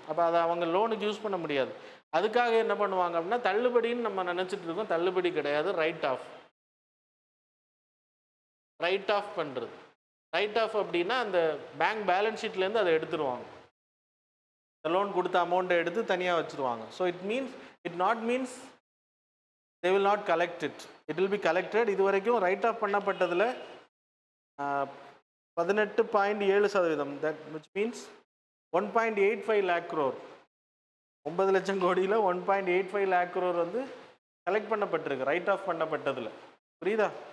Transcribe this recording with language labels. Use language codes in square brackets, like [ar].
[ta] அப்போ அதை அவங்க லோனுக்கு யூஸ் பண்ண முடியாது. அதுக்காக என்ன பண்ணுவாங்க அப்படின்னா தள்ளுபடின்னு நம்ம நினச்சிட்டு இருக்கோம், தள்ளுபடி கிடையாது, ரைட் ஆஃப். ரைட் ஆஃப் பண்ணுறது, ரைட் ஆஃப் அப்படின்னா அந்த பேங்க் பேலன்ஸ் ஷீட்லேருந்து அதை எடுத்துருவாங்க, இந்த லோன் கொடுத்த அமௌண்ட்டை எடுத்து தனியாக வச்சுருவாங்க. [en] So it not means they will not collect it, it will be collected. [ta] இது வரைக்கும் right of பண்ணப்பட்டதில் 18.7%, [en] that which means 1.85 lakh crore, [ta] 9 லட்சம் கோடியில் 1.85 lakh crore வந்து கலெக்ட் பண்ணப்பட்டிருக்கு ரைட் ஆஃப் பண்ணப்பட்டதில். புரியுதா?